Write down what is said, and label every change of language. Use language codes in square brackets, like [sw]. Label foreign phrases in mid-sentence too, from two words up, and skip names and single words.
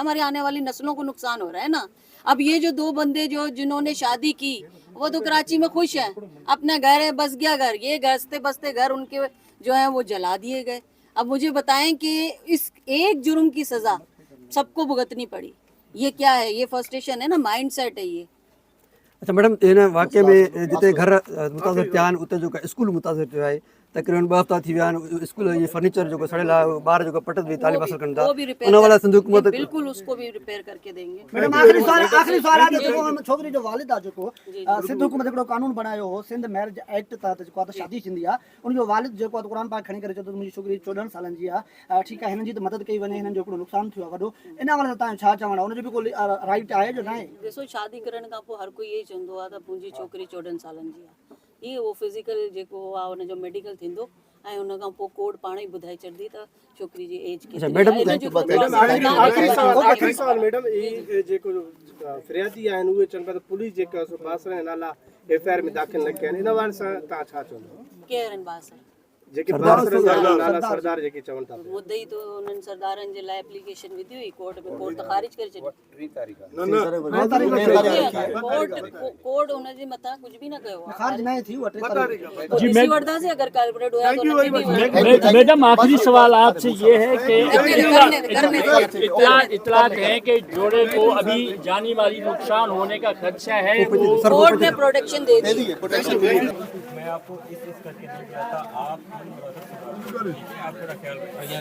[ur] ہماری آنے والی نسلوں کو نقصان ہو رہا ہے نا۔ اب یہ جو 2 بندے جو جنہوں نے شادی کی وہ تو کراچی میں خوش ہیں، اپنا گھر ہے، بس گیا گھر، یہ گستے بستے گھر ان کے جو ہے وہ جلا دیے گئے. اب مجھے بتائیں کہ اس ایک جرم کی سزا سب کو بھگتنی پڑی، یہ کیا ہے? یہ فرسٹریشن ہے نا, [en] mind set [ur] ہے یہ. اچھا میڈم, [sd] इन वाक़े में जिते घर मुतासिर थिया आहिनि उते जेको स्कूल मुतासिर थियो आहे, तक़रीबन 2 हफ़्ता थी विया आहिनि। स्कूल ये फर्नीचर जो सड़ियल आहे, ॿार जो पटत भी तालीम हासिल कनि था, उन वाला सिंध हुकूमत [ur] بالکل اس کو بھی ریپیئر کر کے دیں گے. [sd] मैडम आखिरी सवाल आहे जेको हम छोकरी जो वालिद आहे जेको सिंध हुकूमत हिकिड़ो कानून बनायो हो, सिंध मैरिज एक्ट तहत जेको आहे शादी थींदी आहे, उन जो वालिद जेको आहे क़ुरान पाक खणी करे चयो त मुंहिंजी छोकिरी 14 सालनि जी आहे, ठीकु आहे, हिननि जी त मदद कई वञे, हिननि जो हिकिड़ो नुक़सान थियो आहे वॾो, इन वाले तव्हां छा चवणु आहे? उनजो बि कोई राइट आहे जो न आहे? ॾिसो, शादी करण खां पोइ हर कोई यही चवंदो आहे त मुंहिंजी छोकिरी 14 सालनि जी आहे। इहो फिज़िकल जेको आहे हुनजो मेडिकल थींदो ऐं हुन खां पोइ कोड पाण ई ॿुधाए छॾंदी त छोकिरी जी एज केतिरी आहे। मैडम आखिरी सवाल मैडम, ई जेको फिरियादी आहिनि उहे चवनि पिया त पुलिस जेका बासर नाला एफआईआर में दाख़िल न कया आहिनि, इन वारे सां तव्हां छा चवंदव? केरु आहिनि बासर? जेके नाला सरदार जेके चवनि था मुद्दई तो उन्हनि सरदारनि जे लाइ एप्लीकेशन विधी हुई कोर्ट में, कोर्ट त ख़ारिज करे छॾी। कोर्ट हुनजे मथां कुझु बि न कयो आहे। खारिज न थी वो 3 तारीख पोइ ॾिसी वठंदासीं अगरि कार्पोरेट हुया तो उनखे बि [ur] میڈم آخری سوال آپ سے یہ ہے کہ اطلاعات ہے کہ جوڑے کو ابھی جانی مالی نقصان ہونے کا خدشہ ہے، وہ کورٹ نے پروٹیکشن دے دی. میں آپ کو اس کر کے نہیں چاہتا، آپ آپ کا خیال رکھیے.